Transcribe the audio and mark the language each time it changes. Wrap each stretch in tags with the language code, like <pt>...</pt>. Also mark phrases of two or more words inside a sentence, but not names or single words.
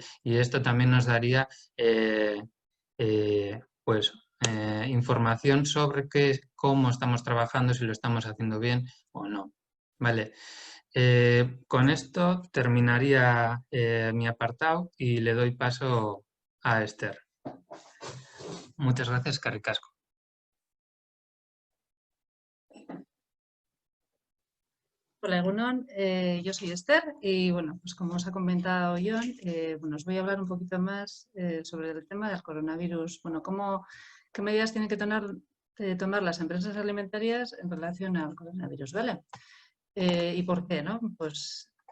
<es>Y esto también nos daría pues información sobre cómo estamos trabajando, si lo estamos haciendo bien o no, ¿vale? Con esto terminaría mi apartado y le doy paso a Esther. Muchas gracias,</es> <eu>eskerrik asko.</eu> <es>Hola, Egunon. Yo soy Esther y, bueno, pues como os ha comentado Jon, bueno, os voy a hablar un poquito más sobre el tema del coronavirus. Bueno, qué medidas tienen que tomar las empresas alimentarias en relación al coronavirus, ¿vale? ¿Y por qué, no? Pues...</es>